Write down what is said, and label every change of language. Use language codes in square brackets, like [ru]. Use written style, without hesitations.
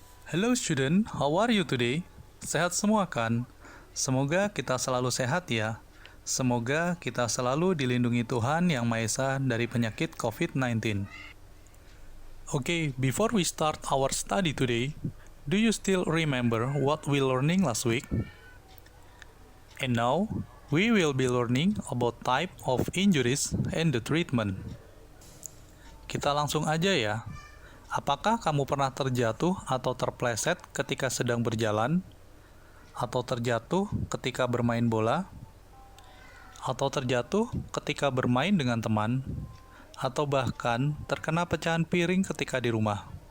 [en] Hello student, how are you today? [id] Sehat semua kan? Semoga kita selalu sehat ya. Semoga kita selalu dilindungi Tuhan Yang Maha Esa dari penyakit COVID-19. [en] Okay, before we start our study today, do you still remember what we learning last week? And now, we will be learning about type of injuries and the treatment. [id] Kita langsung aja ya. Apakah kamu pernah terjatuh atau terpleset ketika sedang berjalan? Atau terjatuh ketika bermain bola? Atau terjatuh ketika bermain dengan teman? Atau bahkan terkena pecahan piring ketika di rumah?